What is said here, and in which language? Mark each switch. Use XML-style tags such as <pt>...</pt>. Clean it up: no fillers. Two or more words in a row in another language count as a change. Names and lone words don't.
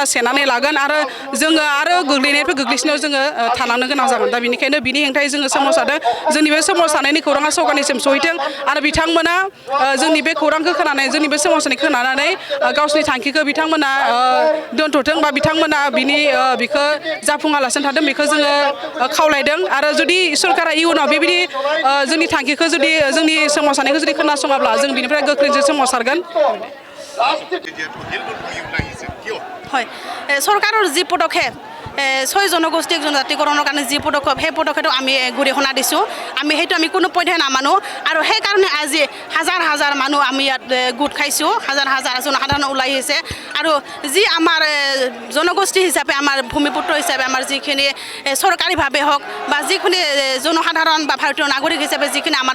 <brx>सेनानै लागोन आरो जोङो आरो गोग्लैनायनिफ्राय गोग्लैसिनायाव जोङो थालांनो गोनां जागोन दा बेनिखायनो बिनि हेंथायै जोङो सोमावसारदों जोंनि बे सोमावसारनायनि खौराङा सरकारनिसिम सहैथों आरो बिथांमोना जोंनि बे खौरांखौ खोनानै जोंनि बे सोमावसारनायखौ खोनानानै गावसोरनि थांखिखौ बिथांमोना दोनथ'थों बा बिथांमोना बिखौ जाफुङालासिनो थादों बेखौ जोङो खावलायदों आरो जुदि सरकारा इयुनाव बेबायदि जोंनि थांखिखौ जुदि जोंनि सोमावसारनायखौ जुदि खोनासङाब्ला जों बिनिफ्राय गोख्रैजों सोमावसारगोन</brx> <as>হয় চৰকাৰৰ যি পদক্ষেপ 6 জনগোষ্ঠীক জনজাতিকৰণৰ কাৰণে যি পদক্ষেপ সেই পদক্ষেপটো আমি গৰিহণা দিছোঁ আমি সেইটো আমি কোনো পধ্যে নামানো আৰু সেইকাৰণে আজি হাজাৰ হাজাৰ মানুহ আমি ইয়াত গোট খাইছোঁ হাজাৰ হাজাৰ জনসাধাৰণ ওলাই আহিছে আৰু যি আমাৰ জনগোষ্ঠী হিচাপে আমাৰ ভূমিপুত্ৰ হিচাপে আমাৰ যিখিনি চৰকাৰীভাৱে হওক বা যিখিনি জনসাধাৰণ বা ভাৰতীয় নাগৰিক হিচাপে যিখিনি আমাৰ</as>